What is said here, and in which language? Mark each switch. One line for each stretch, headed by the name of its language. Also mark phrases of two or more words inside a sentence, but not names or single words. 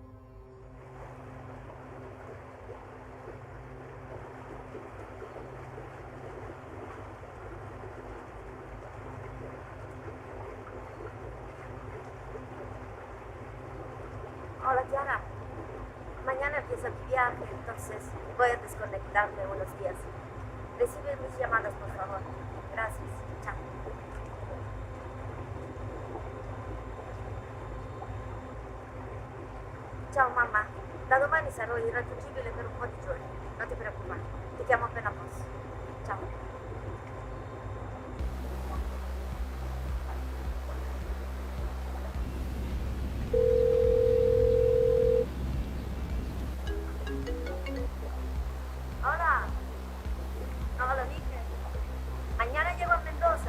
Spanish: Hola, Diana. Mañana empieza mi viaje, entonces voy a desconectarme unos días. Recibe mis llamadas, por favor. Gracias.
Italian: Ciao. Ciao, mamma. Da domani sarò irraggiungibile per un po' di giorni. Non ti preoccupare. Ti chiamo appena posso. Ciao.
Spanish: Hola. Hola, Miguel. Mañana llego a Mendoza.